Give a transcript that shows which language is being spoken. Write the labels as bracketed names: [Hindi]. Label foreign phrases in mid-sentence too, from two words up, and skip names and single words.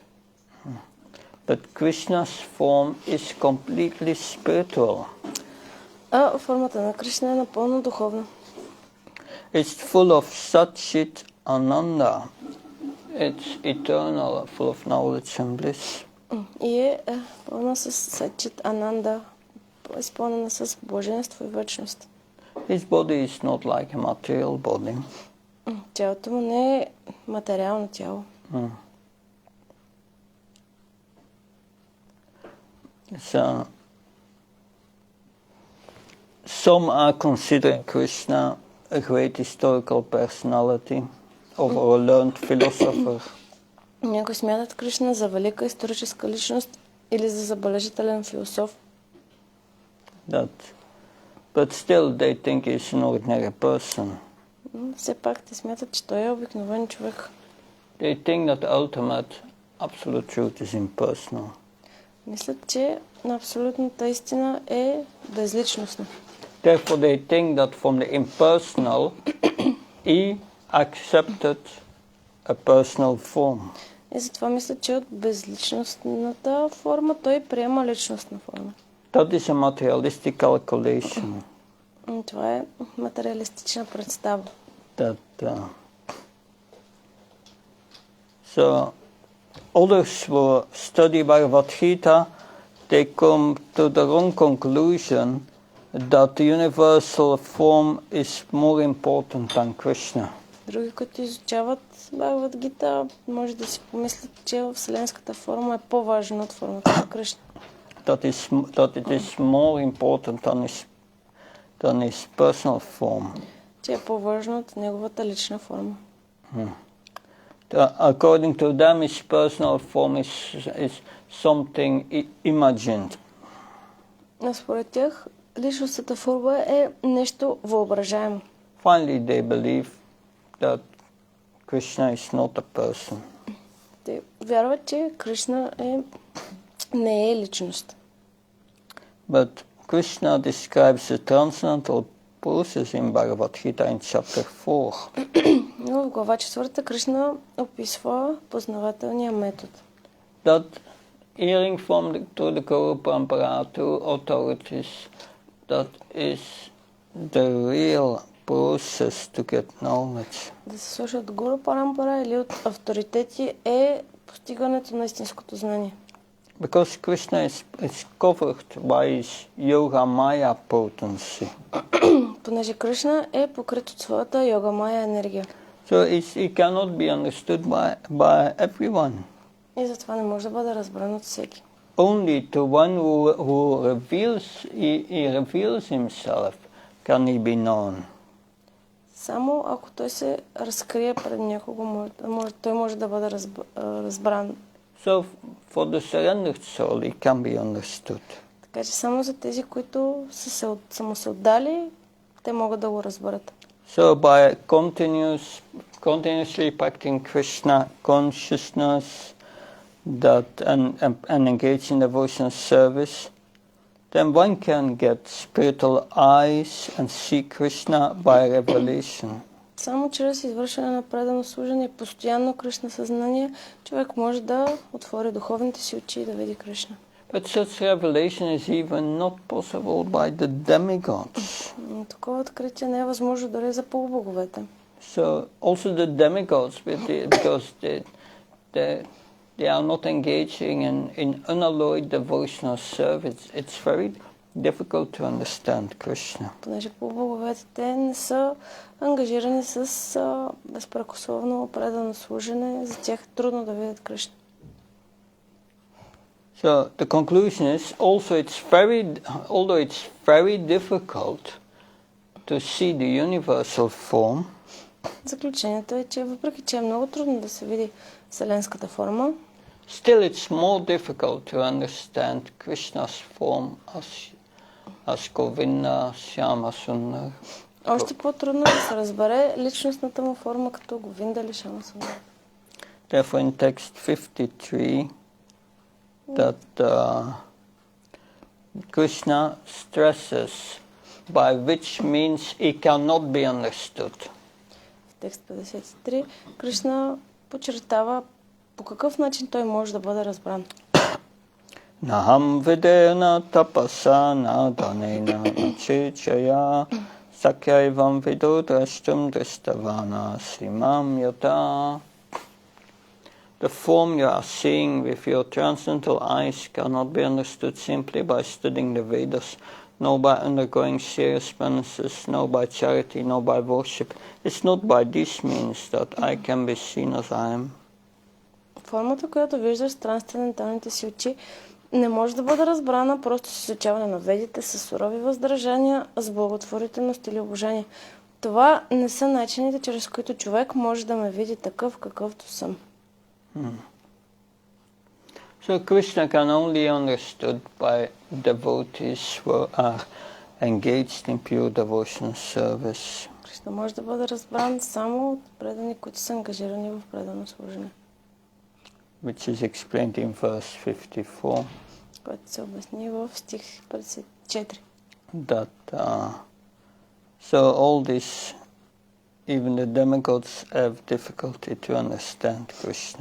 [English] But Krishna's form is completely spiritual. [Bulgarian] А формата на Кришна е напълно духовна. [English] It's full of Satchit Ananda. It's eternal, full of knowledge and bliss. [Bulgarian] И е пълна с Сачит Ананда, изпълнена с блаженство и вечност. [English] His body is not like a material body. [Bulgarian] Тялото му не е материално тяло. [English] So, some are considering Krishna a great historical personality or a learned philosopher. [Bulgarian] Някои смятат Кришна за велика историческа личност или за забележителен философ. [English] But still they think he's an ordinary person. [Bulgarian] Все пак те смятат, че той е обикновен човек. [English] They think that ultimate absolute truth is impersonal. [Bulgarian] Мислят, че на абсолютната истина е безличностна. [English] Therefore they think that from the impersonal he accepted a personal form. [Bulgarian] И затова мислят, че от безличностната форма той приема личностна форма. [English] That is a materialistic calculation. [Bulgarian] Това е материалистична представа. [English] So others will study Bhagavad-gita they come to the wrong conclusion that the universal form is more important than Krishna. [Bulgarian] Други, които изучават Бхагавад-гита, може да си помислят, че вселенската форма е по-важна от формата на Кришна. [English] That it is more important than his personal form. [Bulgarian] Че е по-важна от неговата лична форма. [English] According to them, his personal form is something imagined. [Bulgarian] Според тях, личностната форма е нещо въображаемо. [English] Finally, they believe that Krishna is not a person. [Bulgarian] Те вярват, че Кришна не е личност. [English] But Krishna describes the transcendental process in Bhagavad-gita in chapter 4. [Bulgarian] Но в глава 4 Кришна описва познавателния метод. [English] That hearing from the Guru Parampara to authorities, that is the real process to get knowledge. [Bulgarian] Да се слуша от Гуру Парампара или от авторитети е постигането на истинското знание. [English] Because Krishna is covered by his yoga maya potency. [Bulgarian] Понеже Кришна е покрит от своята йога мая енергия. [English] So he cannot be understood by everyone. [Bulgarian] И затова не може да бъде разбран от всеки. [English] Only to one who reveals himself can he be known. [Bulgarian] Само ако той се разкрие пред някого, той може да бъде разбран. [English] So for the surrendered soul, he can be understood. [Bulgarian] Така че само за тези, които са се отдали, те могат да го разберат. [English] So by continuously practicing Krishna consciousness and engage in devotional service, then one can get spiritual eyes and see Krishna by revelation. [Bulgarian] Само чрез извършване на предано служение и постоянно Кришна съзнание, човек може да отвори духовните си очи и да види Кришна. [English] But such revelation is even not possible by the demigods. [Bulgarian] Такова откритие не е възможно дори за полубоговете. [English] So also the demigods, because they are not engaging in unalloyed devotional service, it's very difficult to understand Krishna. [Bulgarian] Понеже полубоговете те не са ангажирани с безпрекословно предано служене, за тях е трудно да видят Кришна. [English] So the conclusion is also although it's very difficult to see the universal form. [Bulgarian] Заключението е, че въпреки че е много трудно да се види вселенската форма, [English] still it's more difficult to understand Krishna's form as Govinda, Shyama Sundar. [Bulgarian] Още по-трудно да се разбере личностната му форма като Говинда или Шяма Сундар. [English] Therefore in text 53 that Krishna stresses by which means he cannot be understood. [Bulgarian] В текст 53 Кришна подчертава по какъв начин той може да бъде разбран. [Sanskrit] नाहं विदेन तपसा नदानेन चेचया शक्यैवं विदोद्रष्टुं दृष्टवान सिमं यत. [English] The form you are seeing with your transcendental eyes cannot be understood simply by studying the Vedas, nor by undergoing serious penances, nor by charity, nor by worship. It's not by these means that I can be seen as I am. [Bulgarian] Формата, която виждаш с трансценденталните си очи, не може да бъде разбрана просто с изучаване на ведите, с сурови въздържания, с благотворителност или обожание. Това не са начините, чрез които човек може да ме види такъв, какъвто съм. [English] So Krishna can only be understood by devotees who are engaged in pure devotional service. [Bulgarian] Кришна може да бъде разбран само от предани, които са ангажирани в предано служене. [English] Which is explained in verse 54. [Bulgarian] Който се обясни в стих 54. [English] That so all this, even the demigods have difficulty to understand Krishna.